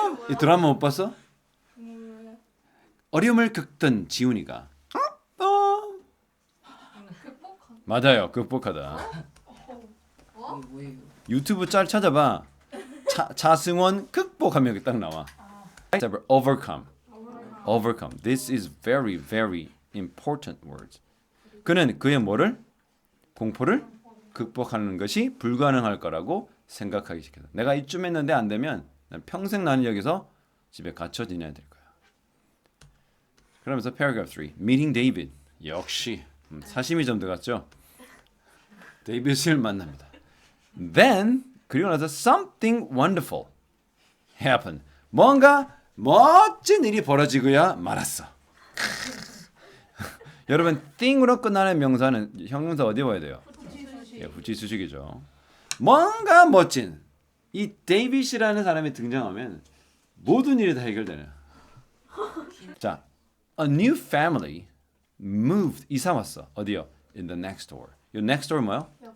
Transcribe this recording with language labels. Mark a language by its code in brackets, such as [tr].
[ko] 이 드라마 못 봤어? 어려움을 겪던 지훈이가 맞아요. 극복하다. 이게 뭐예요? 유튜브 짤 찾아봐. 차승원 극복하면 여기 딱 나와. [en] overcome. overcome. This is very very important words. [ko] 그는 그의 뭐를? 공포를 극복하는 것이 불가능할 거라고 생각하기 시작했다. 내가 이쯤 했는데 안 되면 난 평생 나는 여기서 집에 갇혀 지내야 될 거야. 그러면서 paragraph 3. [en] Meeting David. [ko] 역시 사심이 좀 들어갔죠. 데이빗을 만납니다. [en] Then [ko] 그리고 나서 [en] something wonderful happened. [ko] 뭔가 멋진 일이 벌어지고야 말았어. 여러분 thing으로 끝나는 명사는 형용사 어디 봐야 돼요? 예, 후치수식이죠. 뭔가 멋진 이 데이빗이라는 사람이 등장하면 모든 일이 다 해결되는. [en] 자, a new family moved [ko] 이사 왔어. 어디요? [en] In the next door. [ko] 이 next door 뭐요?